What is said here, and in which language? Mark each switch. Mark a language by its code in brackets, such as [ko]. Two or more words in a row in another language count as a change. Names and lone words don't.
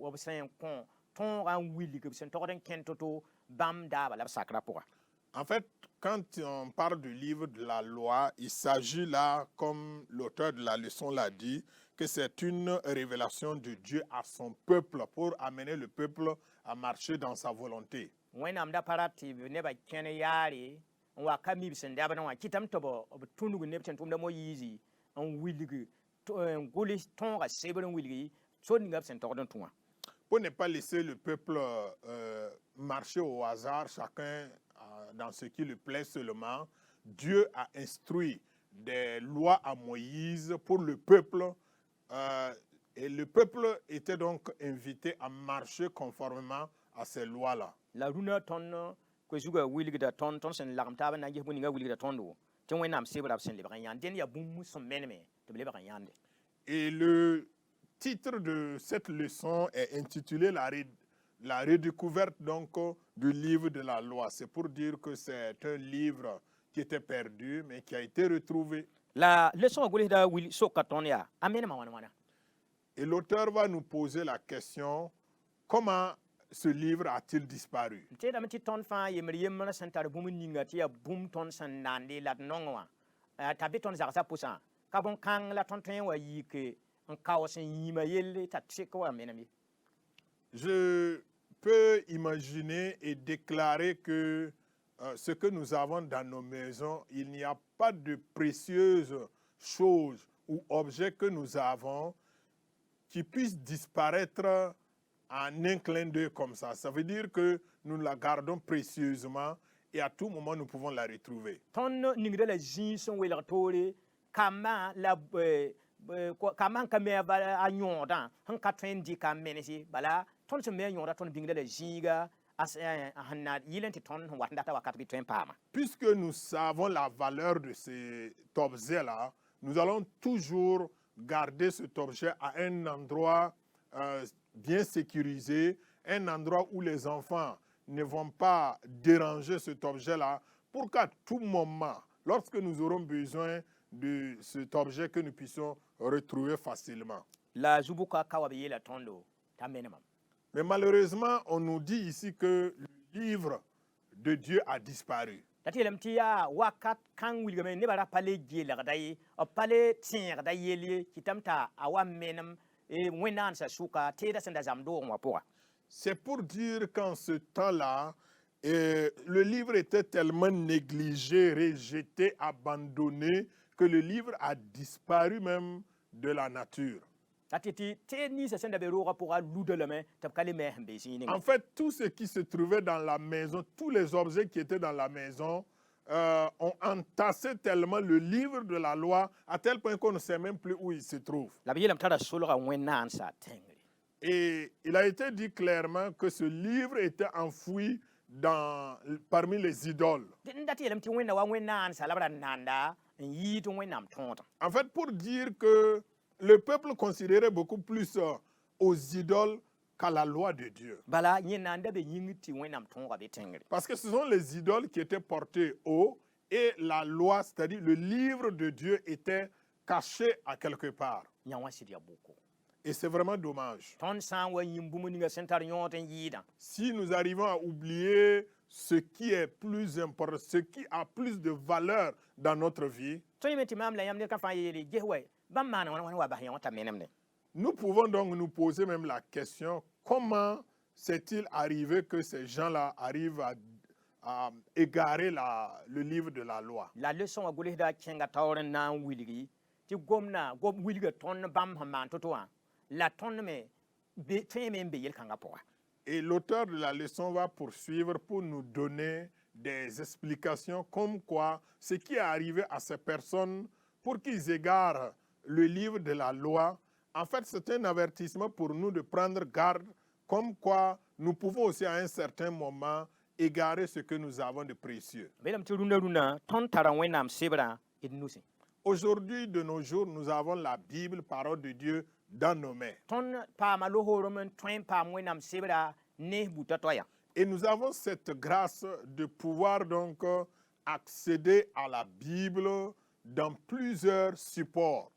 [fr] En fait, quand on parle du livre de la loi, il s'agit là, comme l'auteur de la leçon l'a dit, que c'est une révélation de Dieu à son peuple pour amener le peuple à marcher dans sa volonté. [mos] wẽnnaam da pa rat tɩ b nebã kẽn yaare n wa ka mib sẽn dabd wã kɩtame tɩ b tũnug neb sẽn tʋmda moyiisi n wilg n gʋls tõoga sebr n wilgi sod ninga b sẽn togd n tũ wã [fr] Pour ne pas laisser le peuple marcher au hasard, chacun dans ce qui lui plaît seulement, Dieu a instruit des lois à Moïse pour le peuple et le peuple était donc invité à marcher conformément à ces lois-là. [mos] la rũnã tõnd koe-zugã wilgda tõnd sẽn lagem taab n na n ges bũ-ninga wilgda tõndo tɩ wẽnnaam sebrã b sẽn lebg n yãnd dẽnd yaa bũmb sẽn meneme tɩ b lebg n yãnde. [fr] Et le titre de cette leçon est intitulé la redécouverte donc du livre de la loi. C'est pour dire que c'est un livre qui était perdu mais qui a été retrouvé. [mos] La leçon gʋlsda soka tõnd yaa a menema wãn-wãna. [fr] Et l'auteur va nous poser la question, comment ce livre a-t-il disparu? [mos] Tɩ yeelame tɩ tõnd fãa yembr yembr sẽn tar bũmb ninga tɩ yaa bũmb tõnd sẽn naande la d nong wã t'a be tõnd zagsã pʋsã ka bõn-kãng la tõnd tõe n wa yik n kaoos n yĩima yell t'a sek wa menem ye. [fr] Je peux imaginer et déclarer que ce que nous avons dans nos maisons, il n'y a pas de précieuses choses ou objets que nous avons qui puissent disparaître en un clin d'œil comme ça. Ça veut dire que nous la gardons précieusement et à tout moment nous pouvons la retrouver. [mos] Tõnd ningda la zĩig sẽn welg toore kambã la kambã n ka me a yõodã sẽn ka tõe n dɩka n menese bala tõnd sẽn me a yõoda tõnd bĩngda la zĩiga sẽn na yɩl n tɩ tõnd sẽn wat n data wakat bɩ tõe n paama. [fr] Puisque nous savons la valeur de cet objet-là, nous allons toujours garder cet objet à un endroit bien sécurisé, un endroit où les enfants ne vont pas déranger cet objet-là, pour qu'à tout moment, lorsque nous aurons besoin de cet objet, que nous puissions retrouver facilement. [mos] La zubuka ka wa b yeela tõndo t'a menemam. [fr] Mais malheureusement, on nous dit ici que le livre de Dieu a disparu. [mos] La tɩ yeelame tɩ yaa wakat kãng wilgame nebã ra pa le geelgda ye b pa le tẽegda yell ye kɩtame t'a wa menem wẽnnaandsa sʋka teeda sẽn da zam doogẽ wã pʋga. [fr] C'est pour dire qu'en ce temps-là, le livre était tellement négligé, rejeté, abandonné, que le livre a disparu même de la nature. [mos] La tɩ tɩ teed ninsã sẽn da be roogã pʋga ludlame tɩ b ka le me sẽn be zĩig ninga. [fr] En fait, tout ce qui se trouvait dans la maison, tous les objets qui étaient dans la maison, ont entassé tellement le livre de la loi, à tel point qu'on ne sait même plus où il se trouve. [mos] La b yeelame t'a ra solga wẽnnaandsa tẽngre. [fr] Et il a été dit clairement que ce livre était enfoui parmi les idoles. [mos] Dẽnd dat yeelame tɩ wẽnna wa wẽnnaandsa la b ra nanda n yɩɩd wẽnnaam tõodã. [fr] En fait, pour dire que le peuple considérait beaucoup plus aux idoles qu'à la loi de Dieu. [mos] Bala yẽnna n da be yĩng tɩ wẽnnaam tõoga be tẽngre. [fr] Parce que ce sont les idoles qui étaient portées haut et la loi, c'est-à-dire le livre de Dieu, était caché à quelque part. [mos] Yã wã sɩd yaa bʋko. [fr] Et c'est vraiment dommage. [mos] Tõnd sã n wa yĩm bũmb ninga sẽn tar yõod n yɩɩdã. [fr] Si nous arrivons à oublier ce qui est plus important, ce qui a plus de valeur dans notre vie, [mos] tõe me tɩ maam la yãmb ned kã fãa yeele ges wɛ bãmb maan wãn wa bas yã wã t'a menemde. [fr] nous pouvons donc nous poser même la question, comment s'est-il arrivé que ces gens-là arrivent à égarer le livre de la loi? [mos] La leçon wã gʋlsda kẽnga taoor n na n wilgi tɩ gom wilga tõnd bãmb sẽn maan to-to wã la tõnd me tõe me n be yel-kãngã pʋga. [fr] Et l'auteur de la leçon va poursuivre pour nous donner des explications comme quoi ce qui est arrivé à ces personnes pour qu'ils égarent le livre de la loi, en fait c'est un avertissement pour nous de prendre garde, comme quoi nous pouvons aussi à un certain moment égarer ce que nous avons de précieux. [mos] Beelame tɩ rũndã tõnd tara wẽnnaam sebrã d nusẽ. [fr] Aujourd'hui, de nos jours, nous avons la Bible, parole de Dieu, dans nos mains. [mos] Tõnd paama lohoorem n tõe n paam wẽnnaam sebrã ne buta toya. [fr] Et nous avons cette grâce de pouvoir donc accéder à la Bible dans plusieurs supports.